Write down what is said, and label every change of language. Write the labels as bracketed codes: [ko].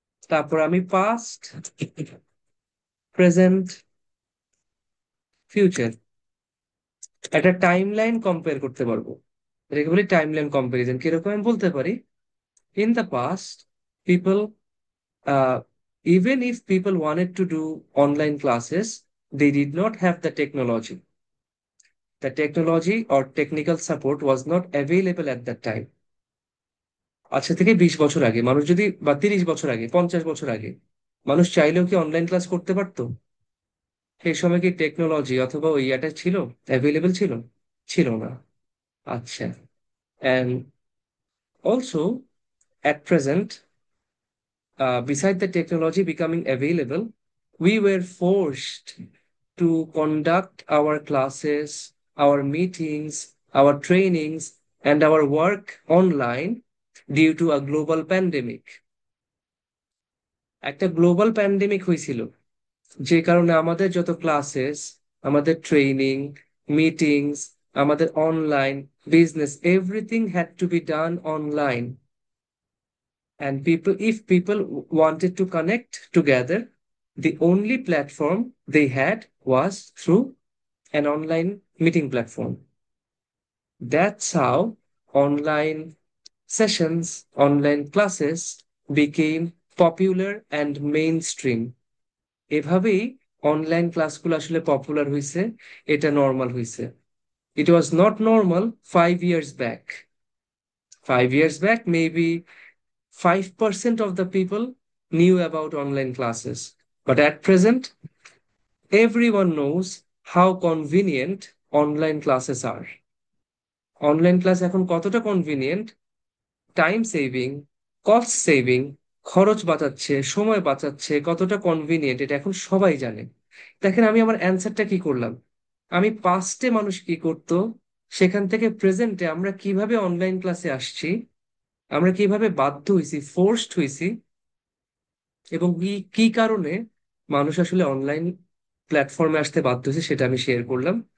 [bn] তারপর আমি past, present, future, একটা টাইম লাইন কম্পেয়ার করতে পারবো। এটাকে বলি টাইম লাইন কম্পারিজন। কিরকম আমি বলতে পারি, [en] In the past people Even if people wanted to do online classes, they did not have the technology. The technology or technical support was not available at that time. [bn] আজকে থেকে 20 বছর আগে মানুষ যদি, বা 30 বছর আগে, 50 বছর আগে মানুষ চাইলেও কি অনলাইন ক্লাস করতে পারতো? সেই সময় কি টেকনোলজি অথবা ওই ইয়াটা ছিল, অ্যাভেলেবল ছিল? ছিল না। আচ্ছা। [en] And also, at present, beside the technology becoming available, we were forced to conduct our classes, our meetings, our trainings, and our work online due to a global pandemic. [bn] একটা global pandemic হয়েছিল, যে কারণে আমাদের যত classes, আমাদের training, meetings, আমাদের online business, [en] Everything had to be done online. And if people wanted to connect together, the only platform they had was through an online meeting platform. That's how online sessions, online classes became popular and mainstream. [bn] এভাবেই online ক্লাসগুলো আসলে popular হয়েছে, এটা normal হয়েছে। [en] It was not normal 5 years back. 5 years back, maybe 5% of the people knew about online classes. But at present, everyone knows how convenient online classes are. [bn] Online class এখন কতটা convenient, time saving, cost saving, খরচ বাঁচাচ্ছে, সময় বাঁচাচ্ছে, কতটা convenient এটা এখন সবাই জানে। দেখেন আমি আমার অ্যান্সারটা কি করলাম। আমি পাস্টে মানুষ কি করতো, সেখান থেকে প্রেজেন্টে আমরা কিভাবে অনলাইন ক্লাসে আসছি, আমরা কিভাবে বাধ্য হইছি, ফোর্সড হইছি, এবং কি কি কারণে মানুষ আসলে অনলাইন প্ল্যাটফর্মে আসতে বাধ্য হয়েছে সেটা আমি শেয়ার করলাম।